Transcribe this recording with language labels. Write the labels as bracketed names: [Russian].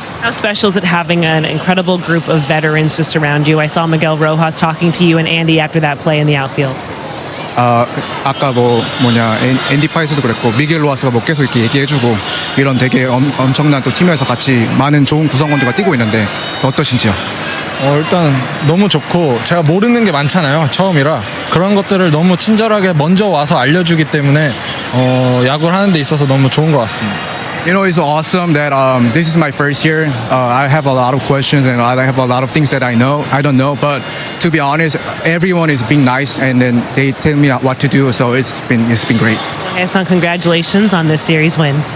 [English] How special is it having an incredible group of veterans just around you? I saw Miguel Rojas talking to you and Andy after that play in the outfield. [Korean] 아까 앤디 파이스도 그랬고 미겔 로하스가 계속 이렇게 얘기해주고 이런 되게 엄청난 또 팀에서 같이 많은 좋은 구성원들과 뛰고 있는데 어떠신지요? 일단 너무 좋고 제가 모르는 게 많잖아요. 처음이라 그런 것들을 너무 친절하게 먼저 와서 알려주기 때문에 야구를 하는 데 있어서 너무 좋은 것 같습니다. [English] You know, it's awesome that this is my first year. I have a lot of questions and I have a lot of things that I don't know. But to be honest, everyone is being nice and then they tell me what to do. So it's been great. Ha-Seong, congratulations on this series win.